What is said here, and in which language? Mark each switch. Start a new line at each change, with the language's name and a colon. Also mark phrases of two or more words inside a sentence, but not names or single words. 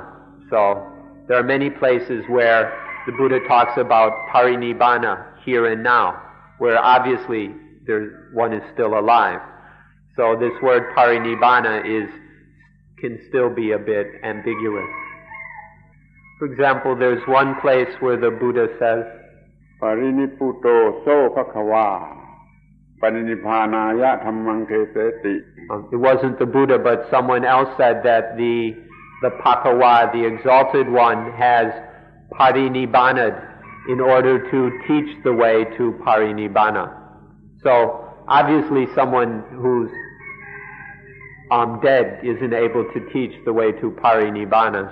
English: So there are many places where the Buddha talks about Parinibbana, here and now, where obviously one is still alive. So this word Parinibbana can still be a bit ambiguous. For example, there's one place where the Buddha says,
Pali: Parinipputo so bhagava parinibbanaya dhammang keseti.
English: It wasn't the Buddha, but someone else said that the Bhagava, the Exalted One, has parinibbanad in order to teach the way to parinibbana. So obviously someone who's dead isn't able to teach the way to parinibbana.